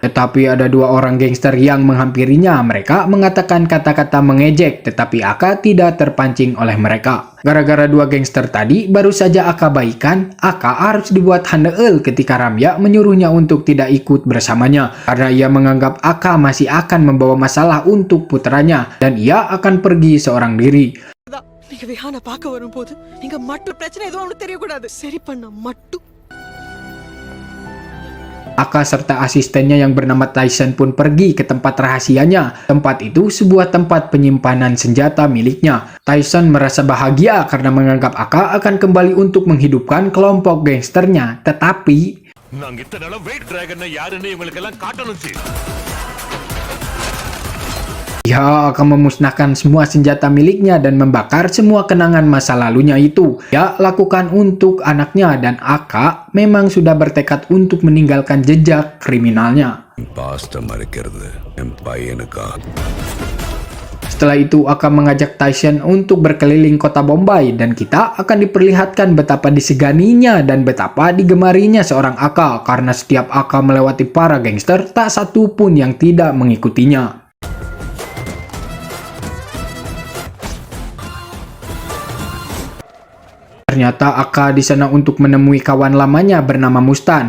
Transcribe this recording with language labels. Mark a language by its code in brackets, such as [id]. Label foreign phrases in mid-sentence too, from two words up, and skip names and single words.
[id] Tetapi ada dua orang gangster yang menghampirinya. Mereka mengatakan kata-kata mengejek, tetapi Aka tidak terpancing oleh mereka. Gara-gara dua gangster tadi, baru saja Aka baikan, Aka harus dibuat handeel ketika Ramya menyuruhnya untuk tidak ikut bersamanya. Karena ia menganggap Aka masih akan membawa masalah untuk putranya, dan ia akan pergi seorang diri. [ta] நீங்க விஹான பார்க்க வரும்போது நீங்க மட்டும் பிரச்சனை எதுவும் அவனுக்கு தெரியக்கூடாது. சரி பண்ண மட்டும். [id] Aka serta asistennya yang bernama Tyson pun pergi ke tempat rahasianya. Tempat itu sebuah tempat penyimpanan senjata miliknya. Tyson merasa bahagia karena menganggap Aka akan kembali untuk menghidupkan kelompok gangsternya. Tetapi [ta] நாங்க இத்தனை நாளா வெயிட் டிராகன் யாருன்னு இவங்களுக்கு எல்லாம் காட்டணும் சி. [id] ia akan memusnahkan semua senjata miliknya dan membakar semua kenangan masa lalunya itu. Ia lakukan untuk anaknya dan Aka memang sudah bertekad untuk meninggalkan jejak kriminalnya. [ta] பாஸ்ட மறைக்கிறது என் பையனுக்கா. [id] Setelah itu Aka mengajak Tyson untuk berkeliling kota Bombay dan kita akan diperlihatkan betapa diseganinya dan betapa digemarinya seorang Aka karena setiap Aka melewati para gangster tak satu pun yang tidak mengikutinya. Ternyata Aka di sana untuk menemui kawan lamanya bernama Mustan.